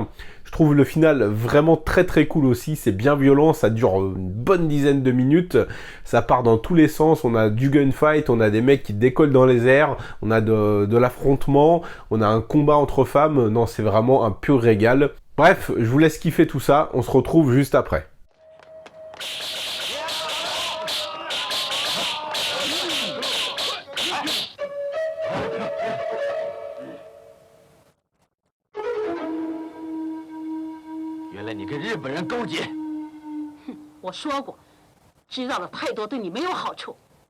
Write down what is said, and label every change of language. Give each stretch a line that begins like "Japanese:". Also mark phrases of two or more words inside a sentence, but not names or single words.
French: Je trouve le final vraiment très très cool aussi, c'est bien violent, ça dure une bonne dizaine de minutes, ça part dans tous les sens, on a du gunfight, on a des mecs qui décollent dans les airs, on a de l'affrontement, on a un combat entre femmes, non c'est vraiment un pur régal. Bref, je vous laisse kiffer tout ça, on se retrouve juste après.
Chinese: 原来你跟日本人勾结。哼，我说过，知道了太多对你没有好处。